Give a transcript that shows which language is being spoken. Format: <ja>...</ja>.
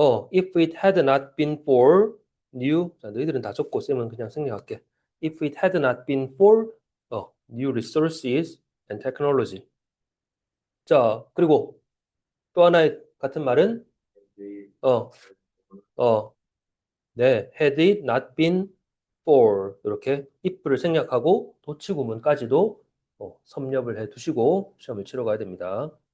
<en>if it had not been for new,</en> <ko>자, 너희들은 다 적고 쌤은 그냥 생략할게.</ko> <en>If it had not been for new resources and technology.</en> <ko>자, 그리고 또 하나의 같은 말은 어, 어, 네,</ko> <en>had it not been for</en> <ko>이렇게 if를 생략하고 도치구문까지도 섭렵을 해 두시고 시험을 치러 가야 됩니다.</ko>